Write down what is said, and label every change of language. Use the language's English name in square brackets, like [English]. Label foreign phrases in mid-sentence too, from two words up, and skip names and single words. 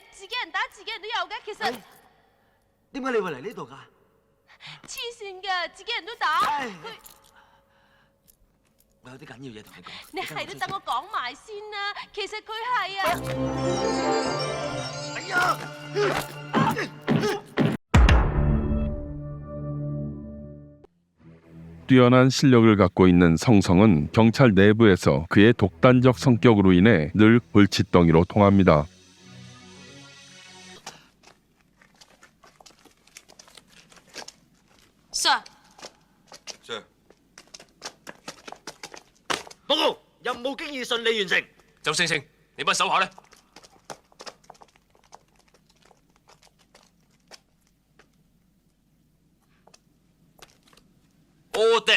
[Cantonese] 自己人打自己人都有嘅，其實點解你會嚟呢度㗎？黐線㗎，自己人都打佢。我有啲緊要嘢同你講。你係都等我講埋先啦。其實佢係啊。哎呀！ [Korean] 뛰어난 실력을 갖고 있는 성성은 경찰 내부에서 그의 독단적 성격으로 인해 늘 골칫덩이로 통합니다. [Cantonese] Sir， Sir，報告，任務經已順利完成。周星星，你班手下咧？ [English] All dead。